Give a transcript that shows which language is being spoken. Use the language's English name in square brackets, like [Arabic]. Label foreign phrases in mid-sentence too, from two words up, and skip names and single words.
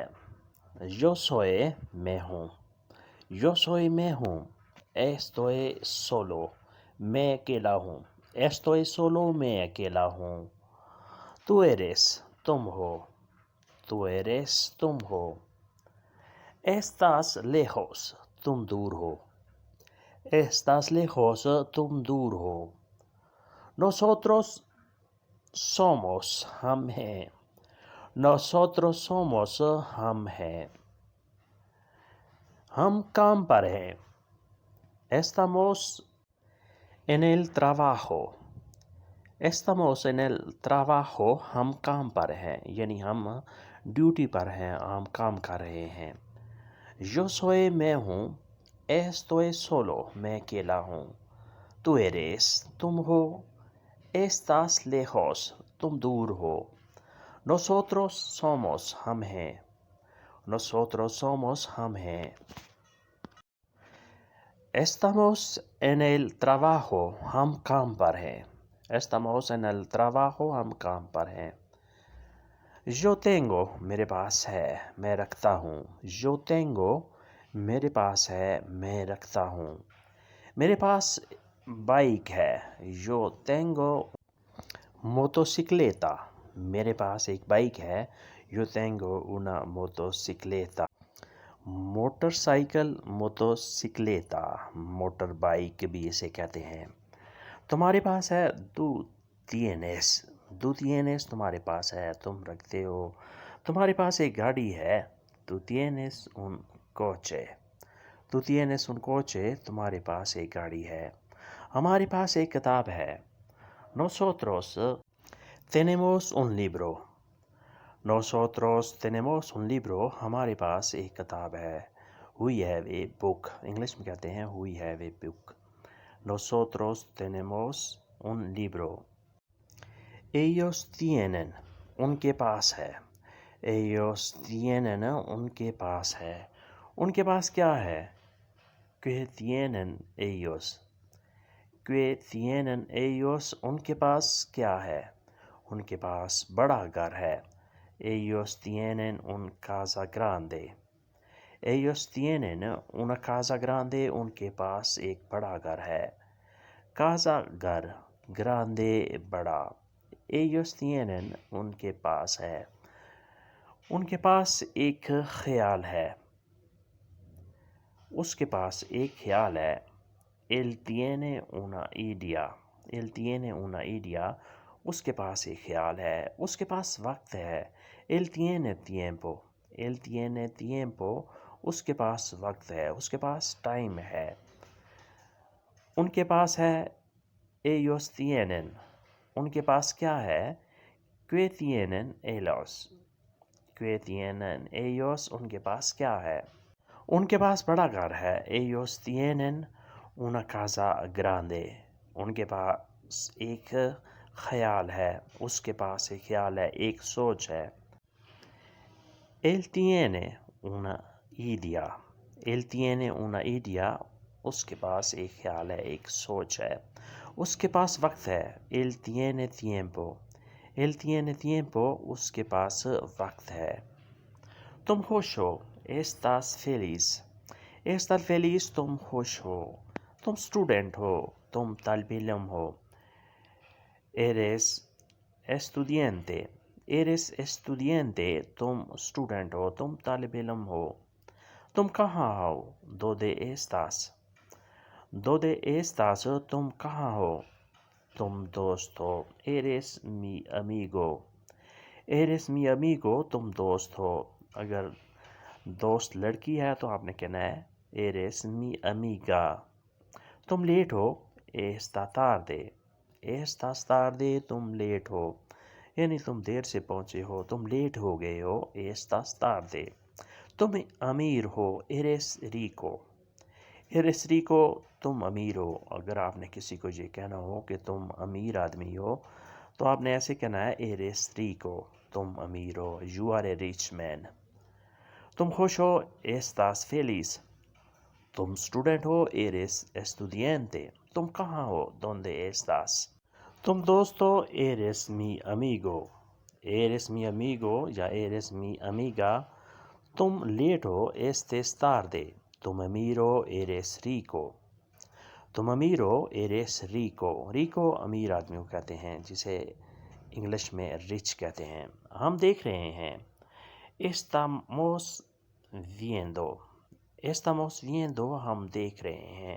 [Spanish] yo soy [Urdu] میں ہوں، [Spanish] yo soy [Urdu] میں ہوں، [Spanish] estoy solo [Urdu] میں اکیلا ہوں، [Spanish] estoy solo [Urdu] میں اکیلا ہوں۔ [Spanish] tú eres [Urdu] تم ہو، [Spanish] tú eres [Urdu] تم ہو، [Spanish] estás lejos [Urdu] تم دور ہو، [Spanish] estás lejos [Urdu] تم دور ہو۔ [Spanish] Nosotros somos [Urdu] ہم ہیں، [Spanish] nosotros somos [Urdu] ہم ہیں۔ ہم کام پر ہیں، [Spanish] estamos en el trabajo، estamos en el trabajo [Urdu] ہم کام پر ہیں، یعنی ہم ڈیوٹی پر ہیں، ہم کام کر رہے ہیں۔ [Spanish] Yo soy [Urdu] میں ہوں، [Spanish] estoy solo [Urdu] میں اکیلا ہوں۔ [Spanish] تو eres [Urdu] تم ہو، [Spanish] estás lejos [Urdu] تم دور ہو۔ [Spanish] Nosotros somos [Urdu] ہم ہیں، [Spanish] nosotros somos [Urdu] ہم ہیں۔ [Spanish] Estamos en el trabajo [Urdu] ہم کام پر ہیں، [Spanish] estamos en el trabajo [Urdu] ہم کام پر ہیں۔ [Spanish] Yo tengo [Urdu] میرے پاس ہے، میں رکھتا ہوں۔ [Spanish] Yo tengo [Urdu] میرے پاس ہے، میں رکھتا ہوں۔ میرے پاس بائک ہے۔ [Spanish] Yo tengo motocicleta [Urdu] میرے پاس ایک بائک ہے۔ [Spanish] Yo tengo una motocicleta [Urdu] موٹر سائیکل، موٹوسیکلیتا، موٹر بائک بھی اسے کہتے ہیں۔ تمہارے پاس ہے، [Spanish] tú tienes, tú tienes [Urdu] تمہارے پاس ہے، تم رکھتے ہو۔ تمہارے پاس ایک گاڑی ہے، [Spanish] tú tienes un coche, tú tienes un coche [Urdu] تمہارے پاس ایک گاڑی ہے۔ ہمارے پاس ایک کتاب ہے۔ [Spanish] Nosotros tenemos un libro، nosotros tenemos un libro [Urdu] ہمارے پاس ایک کتاب ہے۔ [English] We have a book [Urdu] انگلش میں کہتے ہیں [English] we have a book۔ [Spanish] Nosotros tenemos un libro۔ Ellos tienen [Urdu] ان کے پاس ہے۔ [Spanish] Ellos tienen [Urdu] ان کے پاس ہے۔ ان کے پاس کیا ہے؟ [Spanish] ¿Qué tienen ellos؟ ¿Qué tienen ellos [Urdu] ان کے پاس کیا ہے؟ ان کے پاس بڑا گھر ہے۔ [Spanish] Ellos tienen un casa grande، ellos tienen una casa grande [Urdu] ان کے پاس ایک بڑا گھر ہے۔ Casa گھر، grande بڑا۔ [Spanish] Ellos tienen [Urdu] ان کے پاس ہے۔ ان کے پاس ایک خیال ہے، اس کے پاس ایک خیال ہے۔ [Spanish] Él tiene una idea، él tiene una idea [Urdu] اس کے پاس ایک خیال ہے، اس کے پاس وقت ہے۔ [Spanish] Él tiene tiempo، él tiene tiempo [Urdu] اس کے پاس وقت ہے، اس کے پاس ٹائم ہے۔ ان کے پاس ہے، [Spanish] ellos tienen [Urdu] ان کے پاس کیا ہے؟ [Spanish] ¿Qué tienen ellos؟ ¿Qué tienen ellos [Urdu] ان کے پاس کیا ہے؟ ان کے پاس بڑا گھر ہے۔ [Spanish] Ellos tienen una casa grande [Urdu] ان کے پاس ایک خیال ہے، اس کے پاس ایک خیال ہے، ایک سوچ ہے۔ [Spanish] Él tiene una idea، él tiene una idea [Urdu] اس کے پاس ایک خیال ہے، ایک سوچ ہے۔ اس کے پاس وقت ہے۔ [Spanish] Él tiene tiempo، él tiene tiempo [Urdu] اس کے پاس وقت ہے۔ تم خوش ہو، [Spanish] estás feliz، estás feliz [Urdu] تم خوش ہو۔ تم اسٹوڈنٹ ہو، تم طالب علم ہو۔ [Spanish] Eres estudiante، eres estudiante [Urdu] تم اسٹوڈنٹ ہو، تم طالب علم ہو۔ تم کہاں ہو؟ [Spanish] ¿Dónde estás؟ ¿Dónde estás [Urdu] تم کہاں ہو؟ تم دوست ہو۔ [Spanish] Eres mi amigo، eres mi amigo [Urdu] تم دوست ہو۔ اگر دوست لڑکی ہے تو آپ نے کہنا ہے [Spanish] eres mi amiga۔ [Urdu] تم لیٹ ہو، [Spanish] esta tarde، estas tarde [Urdu] تم لیٹ ہو، یعنی تم دیر سے پہنچے ہو، تم لیٹ ہو گئے ہو، [Spanish] estas tarde۔ [Urdu] تم امیر ہو، [Spanish] eres rico، eres rico [Urdu] تم امیر ہو۔ اگر آپ نے کسی کو یہ کہنا ہو کہ تم امیر آدمی ہو تو آپ نے ایسے کہنا ہے [Spanish] eres rico [Urdu] تم امیر ہو، [English] you are a rich man۔ [Urdu] تم خوش ہو، [Spanish] estás feliz [Urdu] تم اسٹوڈنٹ ہو [Spanish] eres estudiante, [Urdu] تم کہاں ہو [Spanish] dónde estás, [Urdu] تم دوست ہو [Spanish] eres mi amigo, eres mi amigo یا eres mi amiga, [Urdu] تم لیٹ ہو [Spanish] estes tarde، [Urdu] تم امیر ہو [Spanish] eres rico, [Urdu] تم امیر ہو [Spanish] eres rico, [Urdu] ریکو امیر آدمی کو کہتے ہیں جسے انگلش میں رچ کہتے ہیں۔ ہم دیکھ رہے ہیں [Spanish] estamos viendo، estamos viendo [Urdu] ہم دیکھ رہے ہیں۔